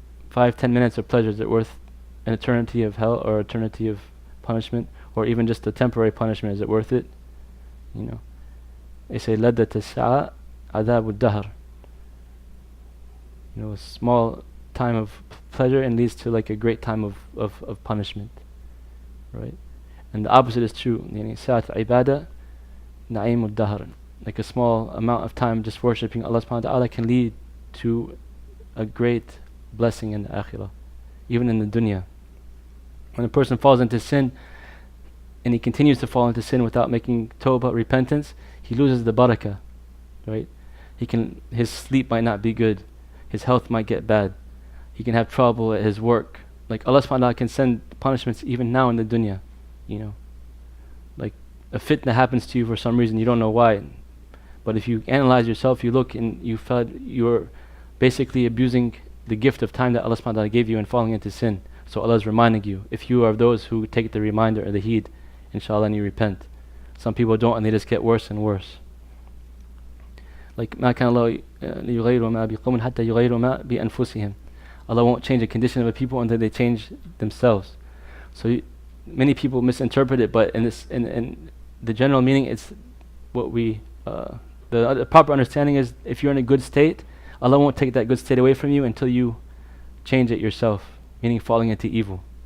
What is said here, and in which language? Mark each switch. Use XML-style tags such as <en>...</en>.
<en>5-10 minutes of pleasure, is it worth an eternity of hell or eternity of punishment, or even just a temporary punishment? Is it worth it? They say</en> <ar>laddat as-sa'a adab ad-dahr.</ar> <en>A small time of pleasure and leads to like a great time of punishment, right? And the opposite is true.</en> <ar>يعني ساعة عبادة نعيم الدهر.</ar> <en>Like a small amount of time just worshipping Allah subhanahu wa ta'ala can lead to a great blessing in the akhirah, even in the dunya. When a person falls into sin and he continues to fall into sin without making tawbah, repentance, he loses the barakah, right? His sleep might not be good, his health might get bad, he can have trouble at his work. Like Allah subhanahu wa ta'ala can send punishments even now in the dunya, like a fitna happens to you for some reason, you don't know why. But if you analyze yourself, you look and you felt you're basically abusing the gift of time that Allah subhanahu wa ta'ala gave you and falling into sin. So Allah is reminding you. If you are of those who take the reminder or the heed, inshallah, and you repent. Some people don't and they just get worse and worse. Like</en> <ar>ما كان الله ليغير ما بقوم حتى يغيروا ما بأنفسهم.</ar> <en>Allah won't change the condition of a people until they change themselves. So many people misinterpret it, but in the general meaning, it's what the proper understanding is, if you're in a good state, Allah won't take that good state away from you until you change it yourself, meaning falling into evil.</en>